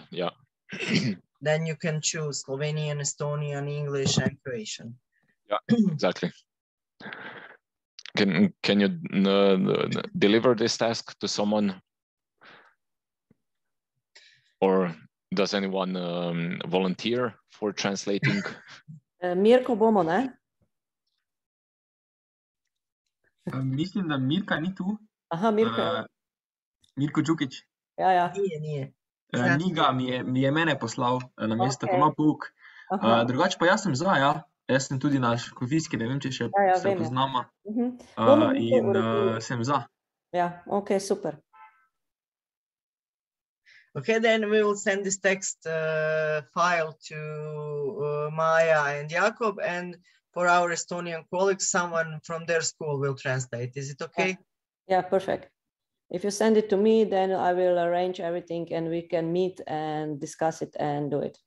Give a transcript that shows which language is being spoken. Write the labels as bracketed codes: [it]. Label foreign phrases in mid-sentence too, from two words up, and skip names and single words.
[en] Then you can choose Slovenian, Estonian, English, and Croatian. Yeah, exactly. Can you deliver this task to someone? Or does anyone volunteer for translating? [sl] Mirko bomo, ne? Mislim, da Mirka ni tu. Aha, Mirko. Mirko Đukić. Ja. Nije. Niga mi je mene poslal na mesto, ko ima pouk. Drugače pa jaz sem za, ja. Jaz sem tudi na škofijski, ne vem, če še se poznamo. In sem za. Ja, ok, super. [en] Okay, then we will send this text file to Maya and Jakob, and for our Estonian colleagues, someone from their school will translate. Is it okay? Yeah, perfect. If you send it to me, then I will arrange everything and we can meet and discuss it and do it.